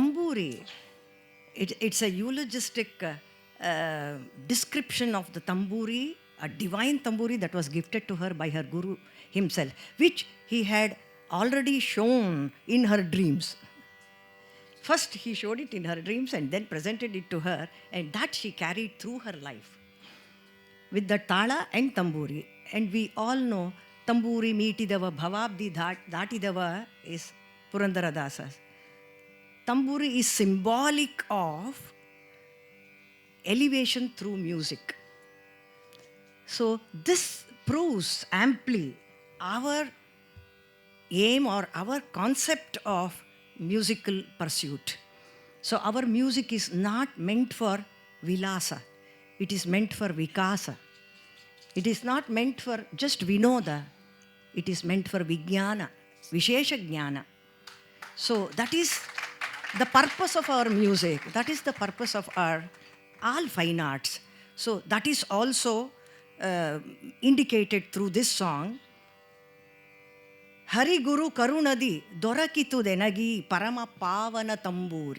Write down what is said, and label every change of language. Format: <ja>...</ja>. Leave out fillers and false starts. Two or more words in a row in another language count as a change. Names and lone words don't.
<en>The tamburi, It's a eulogistic description of the tamburi, a divine tamburi that was gifted to her by her guru himself, which he had already shown in her dreams. First, he showed it in her dreams and then presented it to her, and that she carried through her life with the tala and tamburi. And we all know</en> <kn>ತಂಬೂರಿ ಮೀಟಿದವ ಭವಾಬ್ಧಿ ದಾಟಿದವ</kn> <en>is Purandaradasa's. Tamburi is symbolic of elevation through music. So this proves amply our aim or our concept of musical pursuit. So our music is not meant for vilasa. It is meant for vikasa. It is not meant for just vinoda. It is meant for vijnana,</en> <sa>विशेष ज्ञान.</sa> <en>So that is the purpose of our music. That is the purpose of our all fine arts. So that is also indicated through this song.</en> <kn>ಹರಿ ಗುರು ಕರುಣದಿ ದೊರಕಿತು ಎನಗೆ ಪರಮ ಪಾವನ ತಂಬೂರಿ.</kn>